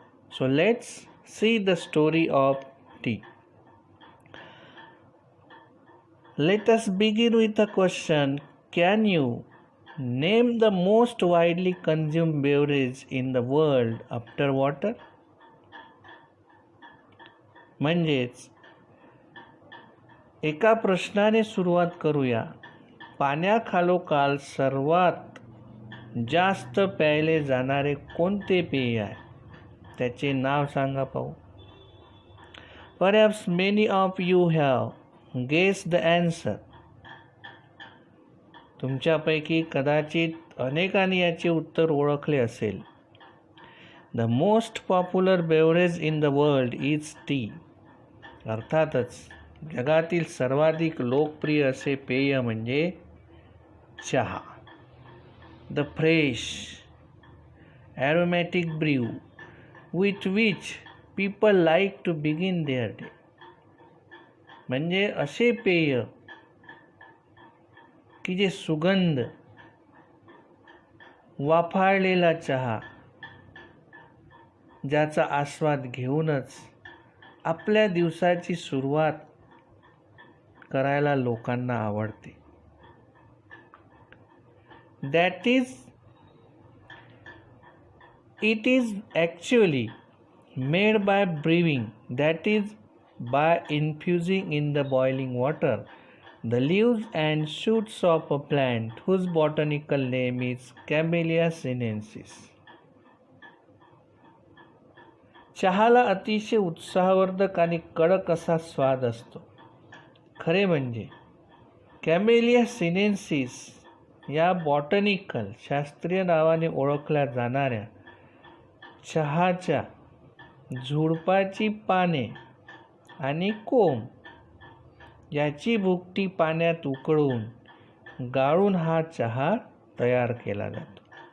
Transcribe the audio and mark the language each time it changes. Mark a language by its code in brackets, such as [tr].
[en] So let's see the story of tea. Let us begin with a question. Can you name the most widely consumed beverage in the world after water? [mr] म्हणजेच एका प्रश्नाने सुरुवात करूया. पाण्याखालोखाल सर्वात जास्त प्यायले जाणारे कोणते पेय आहे त्याचे नाव सांगा पाहू. [en] Perhaps many of you have guessed the answer. [mr] तुमच्यापैकी कदाचित अनेकांनी याचे उत्तर ओळखले असेल. [en] The most popular beverage in the world is tea. [mr] अर्थातच जगातील सर्वाधिक लोकप्रिय असे पेय म्हणजे चहा. [en] The fresh, aromatic brew with which people like to begin their day. [mr] म्हणजे असे पेय की जे सुगंध वाफाळलेला चहा ज्याचा आस्वाद घेऊनच आपल्या दिवसाची सुरुवात करायला लोकांना आवडते. [en] That is, it is actually made by brewing, that is by infusing in the boiling water the leaves and shoots of a plant whose botanical name is Camellia sinensis. [mr] चहाला अतिशय उत्साहवर्धक आणि कडक असा स्वाद असतो. खरे म्हणजे कॅमेलिया सिनेन्सिस या बॉटनिकल शास्त्रीय नावाने ओळखल्या जाणाऱ्या चहाच्या झुडपाची पाने आणि कोंब याची भुकटी पाण्यात उकळून गाळून हा चहा तयार केला जातो.